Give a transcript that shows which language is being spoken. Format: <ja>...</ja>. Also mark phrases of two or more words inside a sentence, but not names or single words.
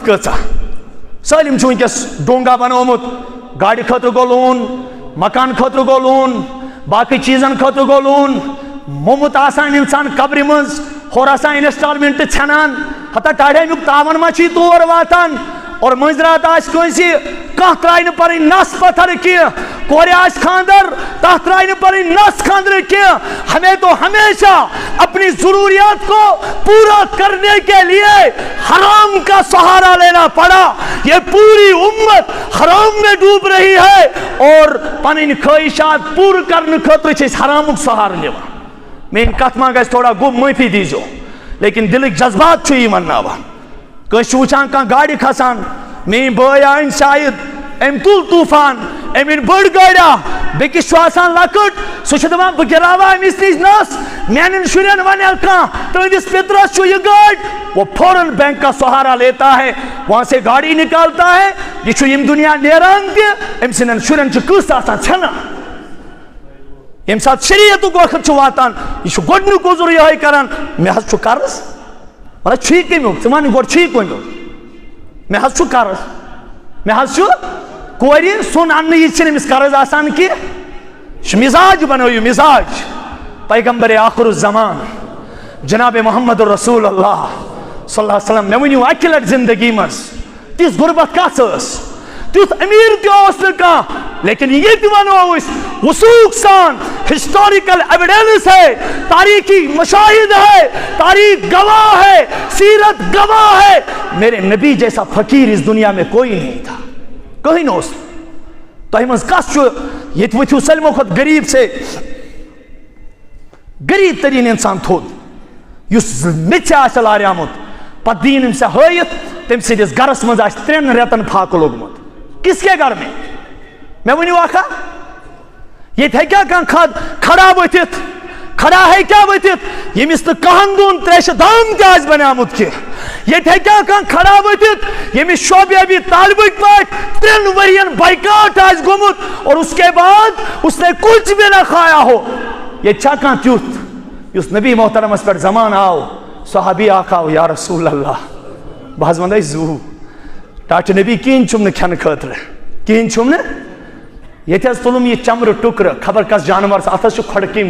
<ks>کۭژاہ سٲلِم چھُ وٕنکٮ۪س ڈونگا بنومُت گاڑِ خٲطرٕ گوٚو لون مکان خٲطرٕ گوٚو لون باقٕے چیٖزن خٲطرٕ گوٚو لون موٚمُت آسان اِنسان قبرِ منٛز ہورٕ آسان اِنسٹالمنٹ ژھٮ۪نان ہتا ٹاڑِ امیُک تاون ما چھُے تور واتان اور مٔنٛزۍ راتھ آسہِ کٲنٛسہِ کانٛہہ ترٛایہِ نہٕ پنٕنۍ نس پتھر کینٛہہ کورِ آسہِ خانٛدر تتھ ترٛایہِ نہٕ پنٕنۍ نس خانٛدرٕ کینٛہہ</ks> <ur>ہمیں تو ہمیشہ اپنی ضروریات کو پورا کرنے کے لیے حرام کا سہارا لینا پڑا یہ پوری امت حرام میں ڈوب رہی ہے اور</ur> <ks>پنٕنۍ خواہشات پوٗرٕ کرنہٕ خٲطرٕ چھِ أسۍ حرامُک سہارٕ نِوان میٲنۍ کتھ ما گژھِ تھوڑا گوٚب معٲفی دیٖزیو لیکن دلٕکۍ جذبات چھُ یی ونناوان کٲنٛسہِ چھُ وٕچھان کانٛہہ گاڑِ کھسان میٲنۍ بٲے أنۍ شاید أمۍ تُل طوٗفان أمۍ أنۍ بٔڑ گٲڑیٛا بیٚکِس چھُ آسان لۄکٕٹ سُہ چھُ دپان بہٕ گِراوٕ أمِس نِش نس میانٮ۪ن شُرٮ۪ن ونہِ کانٛہہ تُہنٛدِس پِترس چھُ یہِ گٲڑۍ</ks> <ur>وہ فوراً بینک کا سہارا لیتا ہے وہاں سے گاڑی نکالتا ہے</ur> <ks>یہ چھُ ییٚمہِ دُنیا نیران تہِ أمۍ سٕنٛدٮ۪ن شُرٮ۪ن چھُ قٕصہٕ آسان ژھٮ۪نان ییٚمہِ ساتہٕ شریعتُک وقت چھُ واتان یہِ چھُ گۄڈنیُک عذر یِہوٚے کران مےٚ حظ چھُ قرض مطلب چھُے کمیُک ژٕ وَن گۄڈٕ چھُے کمیُک مےٚ حظ چھُ قرض مےٚ حظ چھُ کورِ سۄن اَننہٕ یہِ چھِنہٕ أمِس قرض آسان کینٛہہ یہِ چھُ مِزاج بنٲیِو مِزاج پیغمبر آخر الزمان جناب محمد</ks> <ar>رسول اللہ صلی اللہ علیہ وسلم</ar> <ks>مےٚ ؤنِو اکہِ لٹہِ زندگی منٛز تِژھ غُربت کتھ ٲس تیُتھ أمیٖر تہِ اوس نہٕ کانٛہہ لیکن ییٚتہِ ونو أسۍ وثوق سان</ks> <en>historical evidence</en> <ur>ہے تاریخی مشاہد ہے تاریخ گواہ ہے سیرت گواہ ہے میرے نبی جیسا فقیر اس دنیا میں کوئی نہیں تھا</ur> <ks>کہیں نہ اوس تۄہہِ منٛز کس چھُ ییٚتہِ ؤتھِو سٲلمو کھۄتہٕ غریٖب سے غریٖب تریٖن انسان تھوٚد یُس میٚژِ آسہِ لاریٛامُت پتہٕ دِیِن أمِس ہٲیِتھ تٔمۍ سٕنٛدِس گرس منٛز آسہِ 3 رٮ۪تن فاقہٕ لوٚگمُت</ks> <ur>کس کے گھر میں</ur> <ks>مےٚ ؤنِو اکھا ییٚتہِ ہیٚکیٛاہ کانٛہہ کھڑا ؤتھِتھ کھڑا ہیٚکیٛاہ ؤتھِتھ ییٚمِس نہٕ کہن دۄن تریشہِ دام تہِ آسہِ بنیومُت کینٛہہ ییٚتہِ ہیٚکیٛاہ کانٛہہ کھڑا ؤتھِتھ ییٚمِس شعبہ ابی طالبٕکۍ پٲٹھۍ 3 ؤرین بایکاٹ آسہِ گوٚمُت</ks> <ur>اور اس کے بعد اس نے کچھ بھی نہ کھایا ہو</ur> <ks>ییٚتہِ چھا کانٛہہ تیُتھ یُس نبی محترمس پٮ۪ٹھ زمان آو صحابی اکھ آو</ks> <ar>یا رسول اللہ</ar> <ks>بہٕ حظ ونَے زوٗ ٹاٹہِ نبی کِہیٖنۍ چھُم نہٕ کھٮ۪نہٕ خٲطرٕ کِہیٖنۍ چھُم نہٕ ییٚتہِ حظ تُلُم یہِ چمرٕ ٹُکرٕ خبر کس جانورس اتھ حظ چھُ کھۄڈٕ کیٚمۍ</ks>